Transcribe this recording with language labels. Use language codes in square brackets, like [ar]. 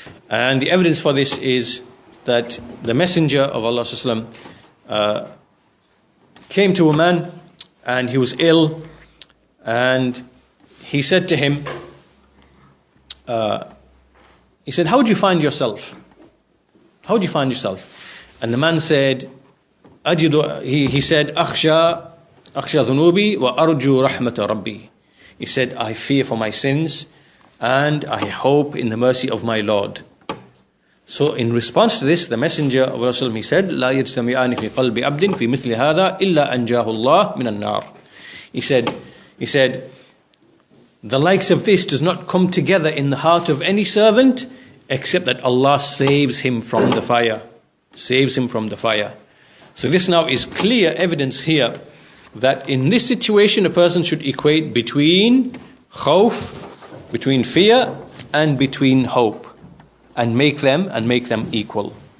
[en] And the evidence for this is that the Messenger of Allah sallallahu alaihi wasallam came to a man, and he was ill, and he said to him, he said, how would you find yourself? How would you find yourself? And the man said, he said, akhsha dhunubi wa arju rahmata rabbi. He said, I fear for my sins, and I hope in the mercy of my Lord. So in response to this, the Messenger of Allah, he said, [ar] لا يجتمعان في قلب عبد في مثل هذا إلا أنجاه الله من النار. [en] He said, the likes of this does not come together in the heart of any servant except that Allah saves him from the fire. Saves him from the fire. So this now is clear evidence here that in this situation a person should equate between khawf, between fear, and between hope, and make them equal.